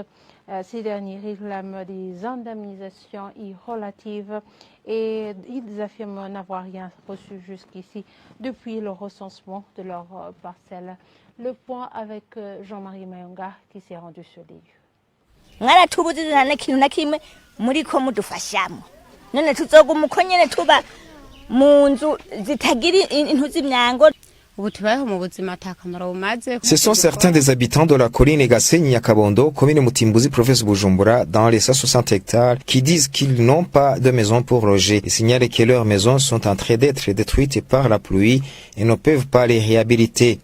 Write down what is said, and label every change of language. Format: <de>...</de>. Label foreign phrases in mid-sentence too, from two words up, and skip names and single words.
<fr>Ces derniers réclament des indemnisations irrelatives et ils affirment n'avoir rien reçu jusqu'ici depuis le recensement de leurs parcelles. Le point avec Jean-Marie Mayonga qui s'est rendu sur les lieux.</fr> <rn>Mwaratubuzizana n'ikintu na kimwe muriko mudufashamo none tuzoguma uko nyene tuba mu nzu zitagira intu z'imyango.</rn> <fr>Ce sont certains des habitants de la colline Gasseni Nyakabondo, commune Mutimbuzi, province Bujumbura, dans les 160 hectares, qui disent qu'ils n'ont pas de maison pour loger et signalent que leurs maisons sont en train d'être détruites par la pluie et ne peuvent pas les réhabiliter.</fr>